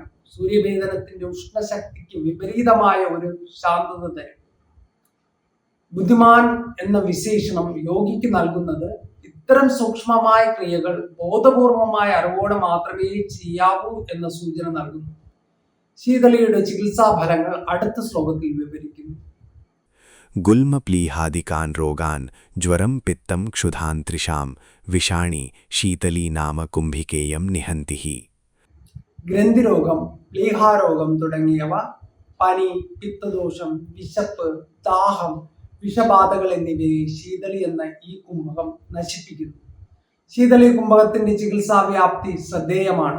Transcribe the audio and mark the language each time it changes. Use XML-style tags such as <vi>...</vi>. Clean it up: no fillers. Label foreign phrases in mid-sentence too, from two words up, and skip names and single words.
<ml>സൂര്യഭേദനത്തിന്റെ ഉഷ്ണശക്തിക്ക് വിപരീതമായ ഒരു ശാന്തത തരും. ബുദ്ധിമാൻ എന്ന വിശേഷണം യോഗിക്ക് നൽകുന്നത് ഇത്തരം സൂക്ഷ്മമായ ക്രിയകൾ ബോധപൂർവമായ അറിവോടെ മാത്രമേ ചെയ്യാവൂ എന്ന സൂചന നൽകുന്നു. ശീതളിയുടെ ചികിത്സാ ഫലങ്ങൾ അടുത്ത ശ്ലോകത്തിൽ വിവരിക്കുന്നു.</ml> <sa>गुल्मप्लीहादिकान् रोगान् ज्वरं पित्तं क्षुधान्तृषां विषाणि शीतली नाम कुम्भिकेयं निहन्ति हि.</sa> <ml>ഗ്രന്ഥിരോഗം, പ്ലീഹാരോഗം തുടങ്ങിയവ, പനി, പിത്തദോഷം, വിശപ്പ്, ദാഹം, വിഷബാധകൾ എന്നിവയെ ശീതളി എന്ന ഈ കുംഭകം നശിപ്പിക്കുന്നു. ശീതളി കുംഭകത്തിന്റെ ചികിത്സാ വ്യാപ്തി ശ്രദ്ധേയമാണ്.</ml>